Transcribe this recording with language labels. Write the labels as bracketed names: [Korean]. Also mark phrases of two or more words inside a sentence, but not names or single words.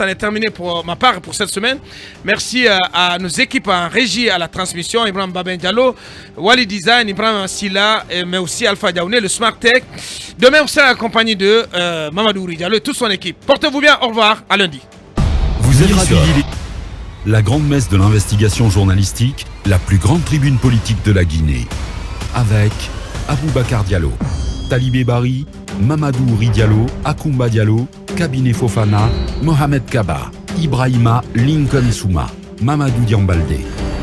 [French] Ça est terminé pour ma part pour cette semaine. Merci à nos équipes en régie, à la transmission, Ibrahim Baben Diallo, Wali Design, Ibrahim Silla, mais aussi Alpha Diaouné, le Smart Tech. Demain, on sera accompagné de Mamadou Wouri Diallo et toute son équipe. Portez-vous bien, au revoir, à lundi. Vous avez suivi la grande messe de l'investigation journalistique, la plus grande tribune politique de la Guinée, avec Aboubakar Diallo, Talibé Bari, Mamadou Wouri Diallo, Akoumba Diallo, Cabinet Fofana, Mohamed Kaba, Ibrahima Lincoln Souma, Mamadou Diambaldé.